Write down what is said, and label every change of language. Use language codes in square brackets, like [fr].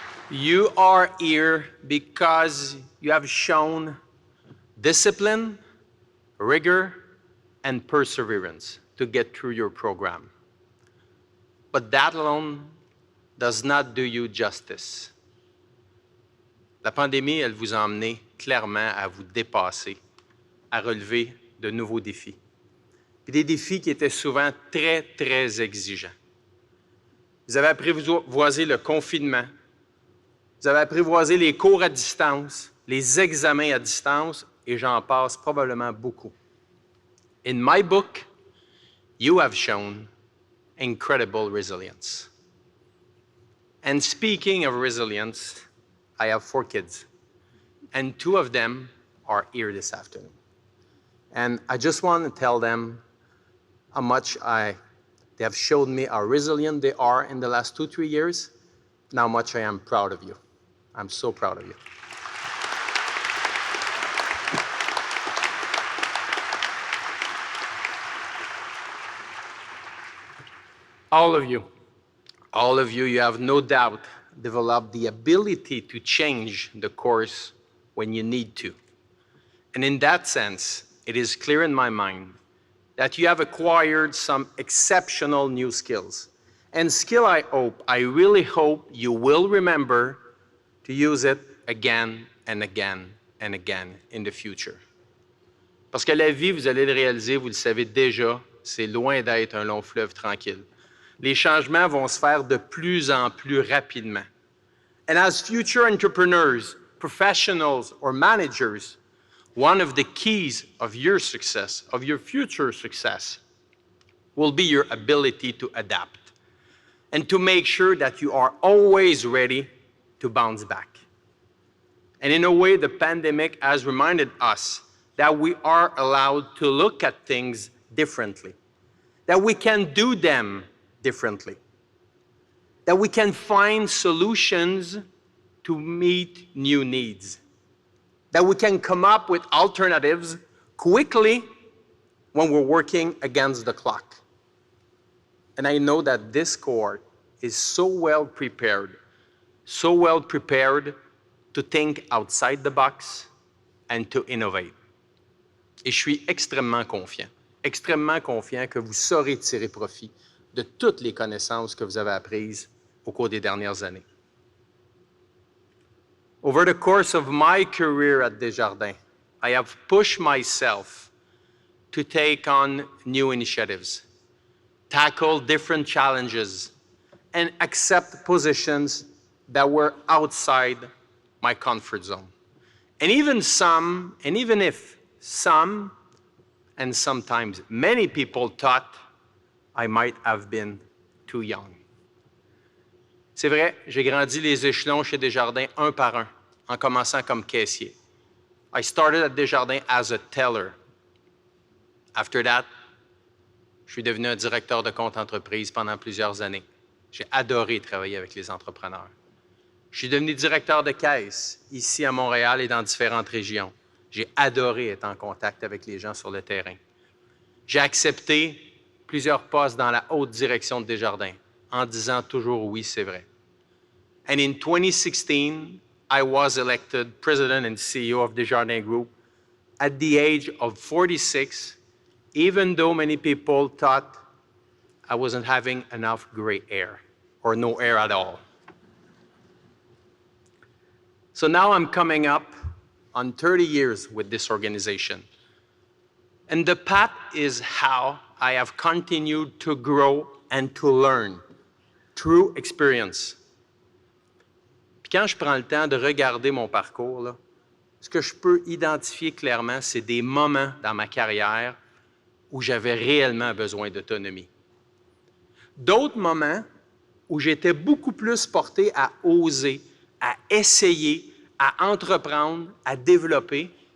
[en] You are here because you have shown discipline, rigor, and perseverance to get through your program. But that alone does not do you justice. [fr] La pandémie, elle vous a emmené clairement à vous dépasser, à relever de nouveaux défis. Puis des défis qui étaient souvent très exigeants. Vous avez apprivoisé le confinement, vous avez apprivoisé les cours à distance, les examens à distance, et j'en passe probablement beaucoup. [en] In my book, you have shown incredible resilience. And speaking of resilience, I have 4 kids, and 2 of them are here this afternoon. And I just want to tell them how much they have showed me how resilient they are in the last 2-3 years, and how much I am proud of you. I'm so proud of you. All of you, you have no doubt developed the ability to change the course when you need to. And in that sense, it is clear in my mind that you have acquired some exceptional new skills. And skill I really hope you will remember to use it again and again and again in the future. [fr] Parce que la vie, vous allez le réaliser, vous le savez déjà, c'est loin d'être un long fleuve tranquille. Les changements vont se faire de plus en plus rapidement. [en] And as future entrepreneurs, professionals, or managers, one of the keys of your success, of your future success, will be your ability to adapt and to make sure that you are always ready to bounce back. And in a way, the pandemic has reminded us that we are allowed to look at things differently, that we can do them differently, that we can find solutions to meet new needs, that we can come up with alternatives quickly when we're working against the clock. And I know that this cohort is so well prepared to think outside the box and to innovate. [fr] Et je suis extrêmement confiant que vous saurez tirer profit de toutes les connaissances que vous avez apprises au cours des dernières années. [en] Over the course of my career at Desjardins, I have pushed myself to take on new initiatives, tackle different challenges, and accept positions that were outside my comfort zone. And even if some, and sometimes many people thought I might have been too young. [fr] C'est vrai, j'ai grandi les échelons chez Desjardins un par un, en commençant comme caissier. [en] I started at Desjardins as a teller. After that, [fr] je suis devenu un directeur de compte entreprise pendant plusieurs années. J'ai adoré travailler avec les entrepreneurs. Je suis devenu directeur de caisse ici à Montréal et dans différentes régions. J'ai adoré être en contact avec les gens sur le terrain. J'ai accepté plusieurs postes dans la haute direction de Desjardins, en disant toujours oui, c'est vrai. [en] And in 2016, I was elected president and CEO of Desjardins Group at the age of 46, even though many people thought I wasn't having enough gray hair, or no hair at all. So now I'm coming up on 30 years with this organization. And the path is how I have continued to grow and to learn through experience. [fr] Puis quand je prends le temps de regarder mon parcours, là, ce que je peux identifier clairement, c'est des moments dans ma carrière où j'avais réellement besoin d'autonomie. D'autres moments où j'étais beaucoup plus porté à oser, à essayer, à entreprendre, à développer.